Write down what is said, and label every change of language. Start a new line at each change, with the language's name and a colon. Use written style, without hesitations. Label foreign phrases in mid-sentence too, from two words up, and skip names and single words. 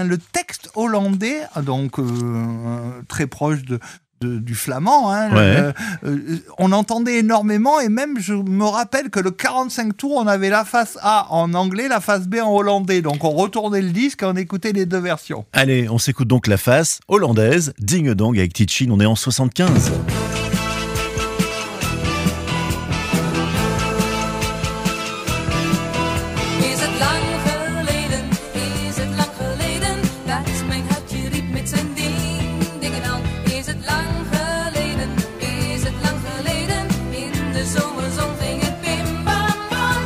French: Le texte hollandais, donc très proche du flamand, hein, Ouais. on entendait énormément, et même je me rappelle que le 45 tours, on avait la face A en anglais, la face B en hollandais. Donc on retournait le disque et on écoutait les deux versions. Allez, on s'écoute donc la face hollandaise, Ding Dong avec Tichin, on est en 75.
Dutch: Is het lang geleden, is het lang geleden, dat mijn hartje riep met zijn ding, dingendang. Is het lang geleden, is het lang geleden, in de zomerzon ging het bim bam bam.